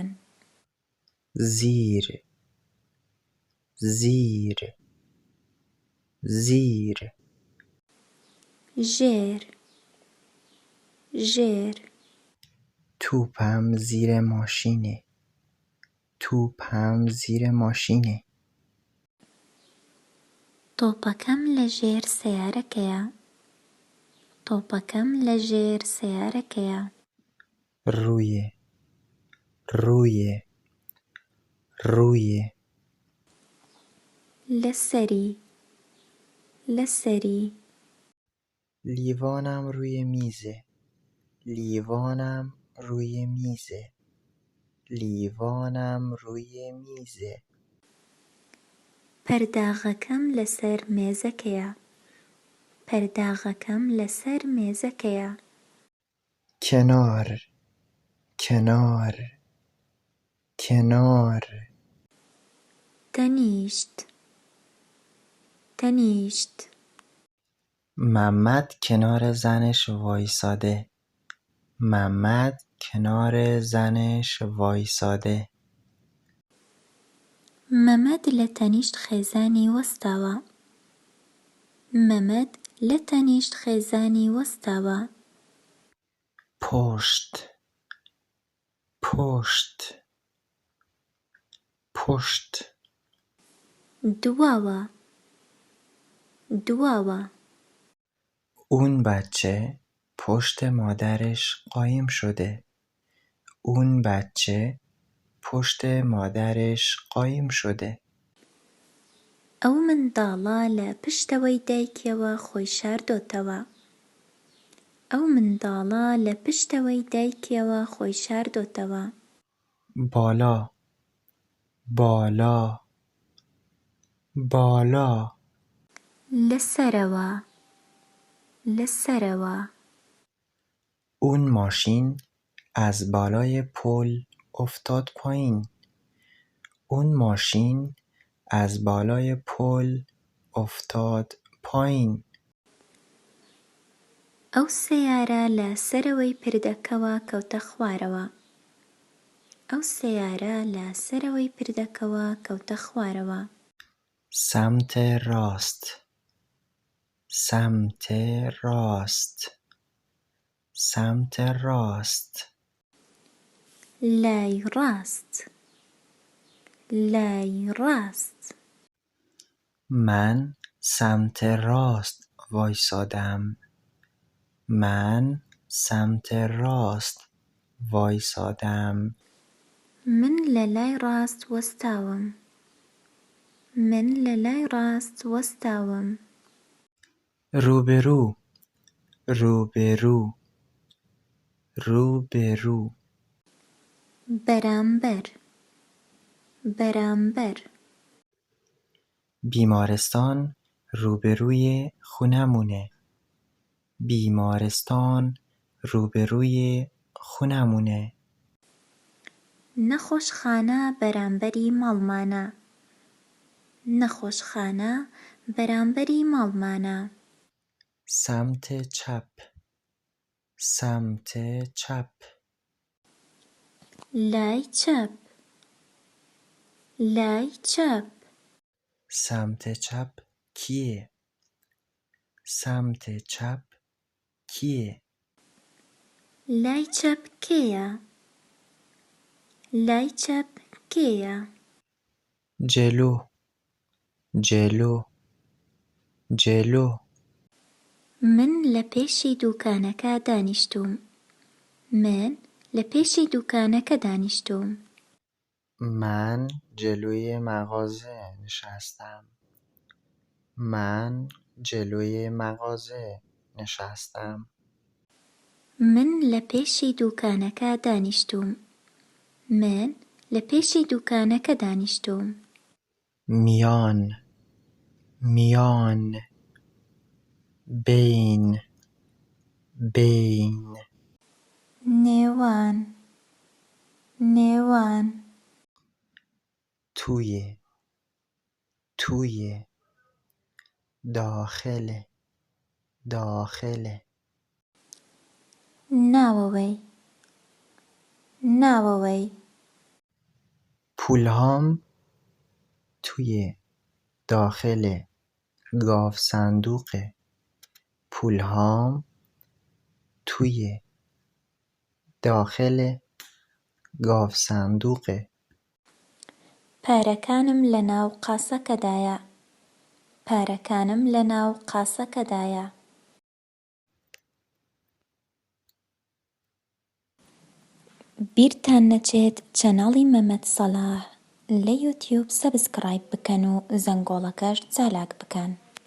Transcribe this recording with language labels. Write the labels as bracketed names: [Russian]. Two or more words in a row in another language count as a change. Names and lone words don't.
[Persian] زیر، زیر، زیر. [Central Kurdish] ژێر، ژێر. [Persian] توپم زیر ماشینه. توپم زیر ماشینه. [Central Kurdish] تۆپەکەم لە ژێر سەیارەکەیە. تۆپەکەم لە ژێر سەیارەکەیە. [Persian] روی، روی، روی. [Central Kurdish] لەسەری، لەسەری. [Persian] لیوانم روی میزه. لیوانم روی میزه. لیوانم روی میزه. [Central Kurdish] پەرداغەکەم لەسەر مێزەکەیە. پەرداغەکەم لەسەر مێزەکەیە. [Persian] کنار، کنار، کنار. [Central Kurdish] تەنیشت، تەنیشت. [Persian] محمد کنار زنش وایساده. محمد کنار زنش وایساده. [Central Kurdish] مەمەد لە تەنیشت خێزانی وەستاوە. مەمەد لە تەنیشت خێزانی وەستاوە. [Persian] پشت، پشت، پشت. [Central Kurdish] دواوە، دواوە. [Persian] اون بچه پشت مادرش قایم شده. اون بچه پشت مادرش قایم شده. [Central Kurdish] ئەو منداڵە لە پشتەوەی دایکیەوە خۆی شاردۆتەوە. ئەو منداڵە لە پشتەوەی دایکیەوە خۆی شاردۆتەوە. [Persian] بالا، بالا، بالا. [Central Kurdish] لەسەرەوە، لەسەرەوە. [Persian] اون ماشین از بالای پل افتاد پایین. اون ماشین از بالای پل افتاد پایین. [Central Kurdish] ئەو سەیارە لە سەرەوەی پردەکەوە کەوتە خوارەوە. ئەو سەیارە لە سەرەوەی پردەکەوە کەوتە خوارەوە. [Persian] سمت راست، سمت راست، سمت راست. [Central Kurdish] لای ڕاست، لای ڕاست. [Persian] من سمت راست وایسادم. من سمت راست وایسادم. [Central Kurdish] من لە لای ڕاست وەستاوم. من لە لای ڕاست وەستاوم. [Persian] روبرو، روبرو، روبرو. [Central Kurdish] بەرامبەر، بەرامبەر. [Persian] بیمارستان روبروی خونمونه. بیمارستان روبروی خونمونه. [Central Kurdish] نەخۆشخانە بەرامبەری ماڵمانە. نەخۆشخانە بەرامبەری ماڵمانە. [Persian] سمت چپ، سمت چپ. [Central Kurdish] لای چەپ، لای چەپ. [Persian] سمت چپ کیه؟ سمت چپ کیه؟ [Central Kurdish] لای چەپ کێیە؟ لای چەپ کێیە؟ [Persian] جلو، جلو، جلو. [Central Kurdish] من لە پێشی دوکانەکە دانیشتووم. من لە پێشی دوکانەکە دانیشتووم. [Persian] من جلوی مغازه نشستم. من جلوی مغازه نشستم. [Central Kurdish] من لە پێشی دوکانەکە دانیشتووم. من لە پێشی دوکانەکە دانیشتووم. [Persian] میان، میان. بین، بین. [Central Kurdish] نێوان، نێوان. [Persian] توی، توی داخل داخل [Central Kurdish] ناوەوەی ناوەوەی [Persian] پولهام توی داخل گاو صندوقه پولهام توی داخل گاو صندوقه [Central Kurdish] پارەکانم لەناو قاسەکەدایە پارەکانم لەناو قاسەکەدایە بیرتان نەچێت چەنەڵی مەمەد سەلاح لە یوتیوب سەبسکرایب بکەن و زەنگۆڵەکەش چالاک بکەن